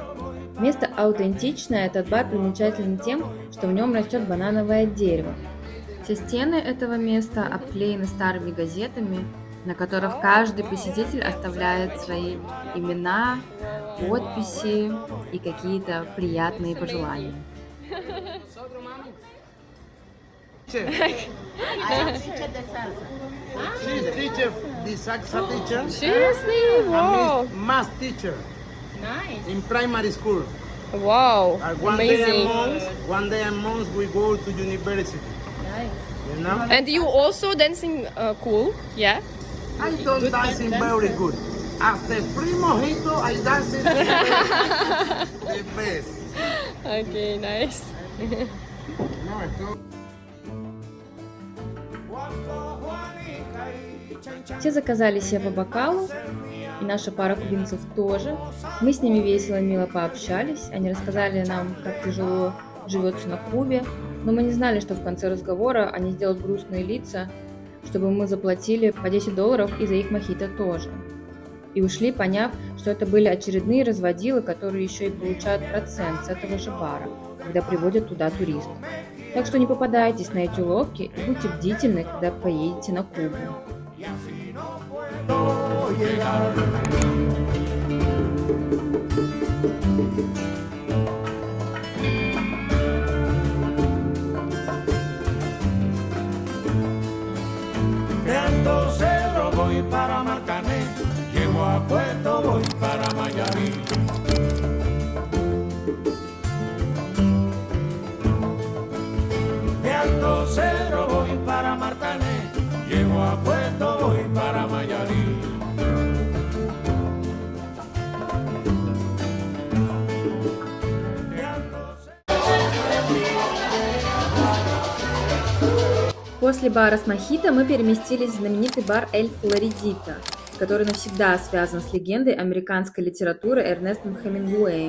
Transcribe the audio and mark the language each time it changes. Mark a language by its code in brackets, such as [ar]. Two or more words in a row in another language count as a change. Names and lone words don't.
[ru] Место аутентичное, этот бар примечателен тем, что в нем растет банановое дерево. Все стены этого места обклеены старыми газетами, на которых каждый посетитель оставляет свои имена, подписи и какие-то приятные пожелания. [en] She's teacher, the salsa teacher. Seriously? Wow! And math teacher Nice! in primary school. Wow! And Amazing! one day a month we go to university. Nice. You know? And you also dancing cool, yeah? I don't dancing very good. After free mojito, I dancing the best. Okay, nice. [ru] Все заказали себе по бокалу, и наша пара кубинцев тоже. Мы с ними весело, мило пообщались. Они рассказали нам, как тяжело живется на Кубе, но мы не знали, что в конце разговора они сделают грустные лица, чтобы мы заплатили по $10 и за их мохито тоже. И ушли, поняв, что это были очередные разводилы, которые еще и получают процент с этого же бара, когда приводят туда туристов. Так что не попадайтесь на эти уловки и будьте бдительны, когда поедете на Кубу. [es] De Alto Cerro voy para Marcané, llego a Puerto, voy para Mayarí. De Alto Cerro voy para Marcané, llego a Puerto, voy para Mayarí. [ru] После бара с мохито мы переместились в знаменитый бар «Эль Флоридита», который навсегда связан с легендой американской литературы Эрнестом Хемингуэем.